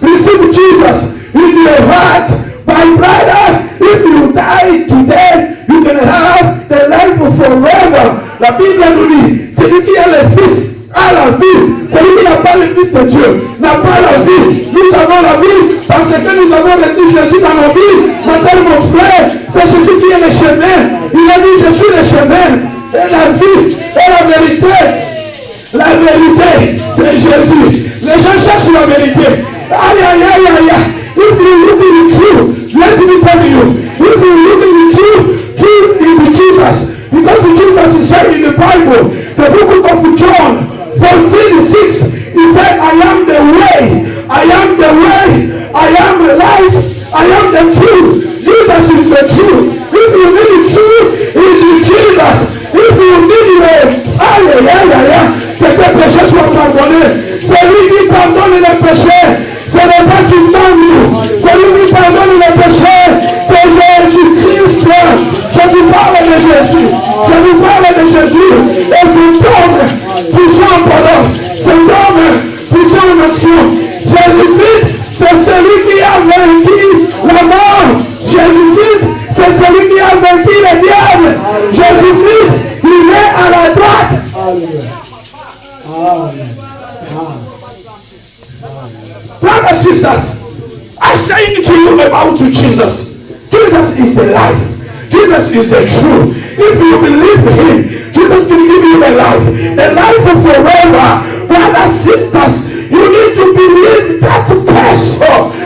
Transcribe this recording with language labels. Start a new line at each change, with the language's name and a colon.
English: Receive Jesus in your heart. My brother, if you die today, you can have the life forever.
French: La Bible nous dit, celui qui a le Fils a la vie. Celui qui n'a pas le Fils de Dieu n'a pas la vie. Nous avons la vie parce que nous avons reçu Jésus dans nos vies. Ma soeur, mon frère, c'est Jésus qui est le chemin. Il a dit, je suis le chemin et la vie et la vérité. La vérité, c'est Jésus. Les gens cherchent la vérité. Aïe, aïe, aïe, aïe, aïe.
English: If you look in the truth, let me tell you. If you look in the truth, truth is Jesus. Because Jesus is said in the Bible, the book of John 14:6, he said, I am the way, I am the way, I am the life, I am the truth. Jesus is the truth. If you need the truth, it is Jesus. If you need the
French: aïe, aïe, aïe, aïe, que tes péchés soient pardonnés. C'est lui qui pardonne les péchés. Ce n'est pas qui donne. C'est lui qui pardonne les péchés. C'est Jésus-Christ. Je vous parle de Jésus. Je vous parle de Jésus. Et cet homme puissant en parole. Cet homme puissant en action. Jésus-Christ, c'est celui qui a vaincu la mort. Jésus-Christ, c'est celui qui a vaincu le diable. Jésus-Christ, il est à la droite.
English: Brothers and sisters, I'm saying to you about Jesus. Jesus is the life. Jesus is the truth. If you believe Him, Jesus can give you the life of forever. Brothers and sisters, you need to believe that person.